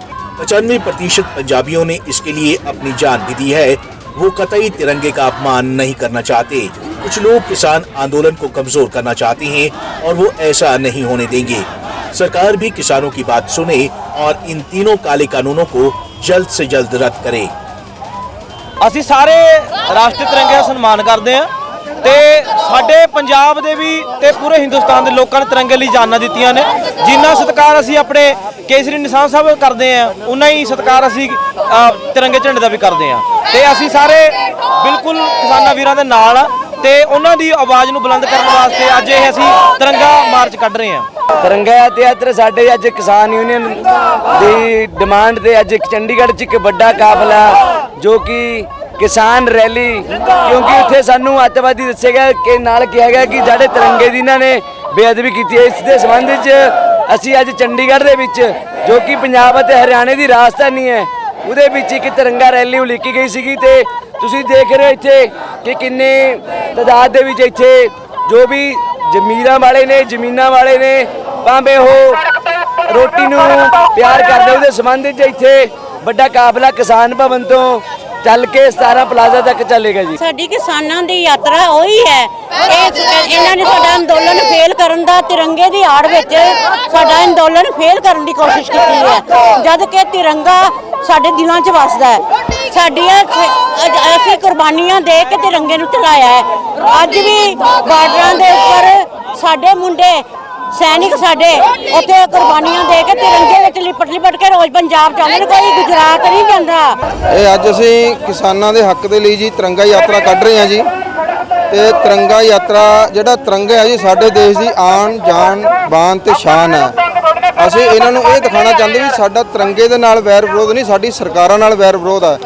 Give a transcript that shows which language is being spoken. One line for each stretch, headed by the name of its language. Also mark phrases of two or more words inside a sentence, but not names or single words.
Hindi: 95% पंजाबियों ने इसके लिए अपनी जान भी दी है। वो कतई तिरंगे का अपमान नहीं करना चाहते। कुछ लोग किसान आंदोलन को कमजोर करना चाहते हैं और वो ऐसा नहीं होने देंगे। सरकार भी किसानों की बात सुने और इन तीनों काले कानूनों को जल्द से जल्द रद्द करे।
Punjabi: ਅਸੀਂ ਸਾਰੇ ਰਾਸ਼ਟਰੀ ਤਿਰੰਗੇ ਦਾ ਸਨਮਾਨ ਕਰਦੇ ਹਾਂ ਤੇ ਸਾਡੇ ਪੰਜਾਬ ਦੇ ਵੀ ਤੇ ਪੂਰੇ ਹਿੰਦੁਸਤਾਨ ਦੇ ਲੋਕਾਂ ਨੇ ਤਿਰੰਗੇ ਲਈ ਜਾਨਾਂ ਦਿੱਤੀਆਂ ਨੇ। ਜਿੰਨਾ ਸਤਿਕਾਰ ਅਸੀਂ ਆਪਣੇ ਕੇਸਰੀ ਨਿਸ਼ਾਨ ਸਾਹਿਬ ਕਰਦੇ ਹਾਂ, ਉਨਾ ਹੀ ਸਤਿਕਾਰ ਅਸੀਂ ਤਿਰੰਗੇ ਝੰਡੇ ਦਾ ਵੀ ਕਰਦੇ ਹਾਂ ਤੇ ਅਸੀਂ ਸਾਰੇ ਬਿਲਕੁਲ ਕਿਸਾਨਾਂ ਵੀਰਾਂ ਦੇ ਨਾਲ ਆ ਤੇ ਉਹਨਾਂ ਦੀ ਆਵਾਜ਼ ਨੂੰ ਬੁਲੰਦ ਕਰਨ ਵਾਸਤੇ ਅੱਜ ਇਹ ਅਸੀਂ ਤਿਰੰਗਾ ਮਾਰਚ ਕੱਢ ਰਹੇ ਹਾਂ। ਤਿਰੰਗਾ ਯਾਤਰਾ ਸਾਡੇ ਅੱਜ ਕਿਸਾਨ ਯੂਨੀਅਨ ਦੀ ਡਿਮਾਂਡ ਤੇ ਅੱਜ ਚੰਡੀਗੜ੍ਹ 'ਚ ਇੱਕ ਵੱਡਾ ਕਾਫਲਾ ਜੋ ਕਿ ਕਿਸਾਨ ਰੈਲੀ, ਕਿਉਂਕਿ ਉੱਥੇ ਸਾਨੂੰ ਅੱਤਵਾਦੀ ਦੱਸੇ ਗਿਆ ਕਿ ਨਾਲ ਕੀਤਾ ਗਿਆ ਕਿ ਸਾਡੇ ਤਿਰੰਗੇ ਦੀ ਇਨ੍ਹਾਂ ਨੇ ਬੇਅਦਬੀ ਕੀ ਹੈ। ਇਸ ਦੇ ਸੰਬੰਧ ਚ ਅਸੀਂ ਅੱਜ ਚੰਡੀਗੜ੍ਹ ਦੇ ਵਿਚ ਜੋ ਕਿ ਪੰਜਾਬ ਅਤੇ ਹਰਿਆਣੇ ਦੀ ਰਾਜਧਾਨੀ ਹੈ ਉਹਦੇ ਵਿਚ ਏਕ ਤਿਰੰਗਾ ਰੈਲੀ ਉਲੀਕੀ ਗਈ ਸੀਗੀ ਤੇ ਤੁਸੀਂ ਦੇਖ ਰਹੇ ਹੋ ਇੱਥੇ ਕਿ ਕਿੰਨੇ ਤਾਦਾਦ ਦੇ ਵਿਚ ਇੱਥੇ ਜੋ ਭੀ ਜ਼ਮੀਰਾਂ ਵਾਲੇ ਨੇ, ਜ਼ਮੀਨਾਂ ਵਾਲੇ ਨੇ, ਭਾਵੇਂ ਓਹ ਰੋਟੀ ਨੂੰ ਪਿਆਰ ਕਰਦੇ ਉਹਦੇ ਸੰਬੰਧ ਚ ਇੱਥੇ ਵੱਡਾ ਕਾਫਲਾ ਕਿਸਾਨ ਭਵਨ ਤੋਂ ਚੱਲ ਕੇ 17 ਪਲਾਜ਼ਾ ਤੱਕ ਚੱਲੇਗਾ ਜੀ। ਸਾਡੀ ਕਿਸਾਨਾਂ ਦੀ ਯਾਤਰਾ ਉਹੀ ਹੈ। ਇਹਨਾਂ ਨੇ ਸਾਡਾ ਅੰਦੋਲਨ ਫੇਲ ਕਰਨ ਦਾ ਤਿਰੰਗੇ ਦੀ ਆੜ ਵਿੱਚ ਸਾਡਾ ਅੰਦੋਲਨ ਫੇਲ ਕਰਨ ਦੀ ਕੋਸ਼ਿਸ਼ ਕੀਤੀ ਹੈ, ਜਦ ਕਿ ਤਿਰੰਗਾ ਸਾਡੇ ਦਿਲਾਂ 'ਚ ਵਸਦਾ ਹੈ। ਸਾਡੀਆਂ ਅਸੀਂ ਕੁਰਬਾਨੀਆਂ ਦੇ ਕੇ ਤਿਰੰਗੇ ਨੂੰ ਚਲਾਇਆ ਹੈ। ਅੱਜ ਵੀ ਬਾਰਡਰਾਂ ਦੇ ਉੱਪਰ ਸਾਡੇ ਮੁੰਡੇ ਸੈਨਿਕ ਸਾਡੇ ਉੱਥੇ ਕੁਰਬਾਨੀਆਂ ਦੇ ਕੇ ਤਿਰੰਗੇ ਵਿਚ ਲਿਪਟ ਕੇ ਰੋਜ਼ ਪੰਜਾਬ ਜਾਂਦੇ ਨੇ, ਕੋਈ ਗੁਜਰਾਤ ਨਹੀਂ ਜਾਂਦਾ। ਇਹ ਅੱਜ ਅਸੀਂ ਕਿਸਾਨਾਂ ਦੇ ਹੱਕ ਦੇ ਲਈ ਜੀ ਤਿਰੰਗਾ ਯਾਤਰਾ ਕੱਢ ਰਹੇ ਹਾਂ ਜੀ ਤੇ ਤਿਰੰਗਾ ਯਾਤਰਾ ਜਿਹੜਾ ਤਿਰੰਗਾ ਹੈ ਜੀ ਸਾਡੇ ਦੇਸ਼ ਦੀ ਆਨ ਜਾਨ ਬਾਨ ਤੇ ਸ਼ਾਨ ਹੈ। ਅਸੀਂ ਇਹਨਾਂ ਨੂੰ ਇਹ ਦਿਖਾਉਣਾ ਚਾਹੁੰਦੇ ਵੀ ਸਾਡਾ ਤਿਰੰਗੇ ਦੇ ਨਾਲ ਵੈਰ ਵਿਰੋਧ ਨਹੀਂ, ਸਾਡੀ ਸਰਕਾਰਾਂ ਨਾਲ ਵੈਰ ਵਿਰੋਧ ਹੈ।